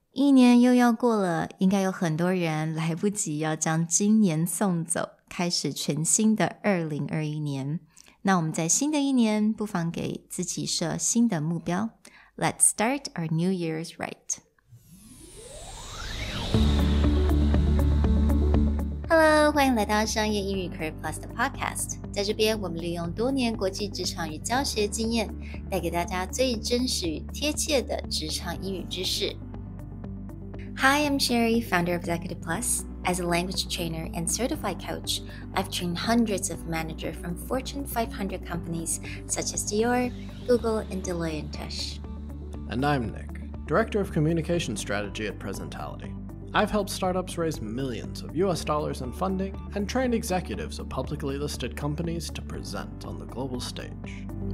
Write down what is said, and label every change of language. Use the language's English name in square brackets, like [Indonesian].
[Chinese] 一年又要过了，应该有很多人来不及要将今年送走，开始全新的2021年。那我们在新的一年，不妨给自己设新的目标。 [English] Let's start our New Year's right.Hello， [Chinese] 欢迎来到商业英语 Career Plus 的 Podcast。在这边，我们利用多年国际职场与教学经验，带给大家最真实与贴切的职场英语知识。 [English] Hi, I'm Sherry, founder of Executive Plus. As a language trainer and certified coach, I've trained hundreds of managers from Fortune 500 companies such as Dior, Google, and Deloitte & Touche. And I'm Nick, Director of Communication Strategy at Presentality.I've helped startups raise millions of US dollars in funding and trained executives of publicly listed companies to present on the global stage.